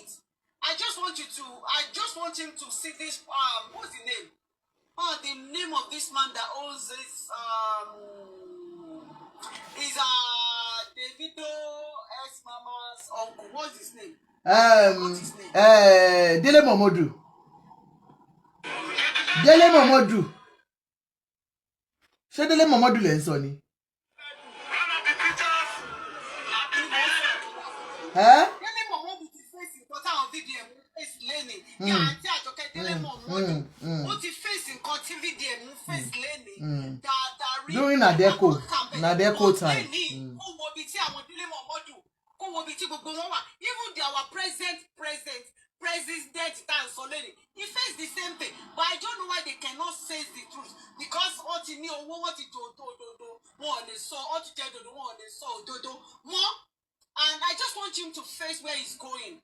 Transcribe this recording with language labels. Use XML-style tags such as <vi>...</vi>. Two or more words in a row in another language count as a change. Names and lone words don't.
<en>I just want him to see this, what's the name? The name of this man that owns this, is, Davido S. Mama's uncle. What's his name? Dele Momodu. Dele Momodu.</en> <yo>Ṣé Dele Momodu lẹ ń sọ ni? Dele Momodu ti face nǹkan táwọn VDM face lẹ́nìí. Ní àǹtí Àjọkẹ́ Dele Momodu. Ó ti face nǹkan tí VDM face lẹ́nìí.</yo> <en>During Nadeko time.</en> <yo>Kó wo ibi tí àwọn Dele Momodu, kó wo ibi tí gbogbo wọn wà.</yo> <en>Even our president that Soleni, he faced the same thing. But I don't know why they cannot say the truth. Because what he knew, what he do, more they saw, what he did, more they saw, more. And I just want him to face where he's going.</en>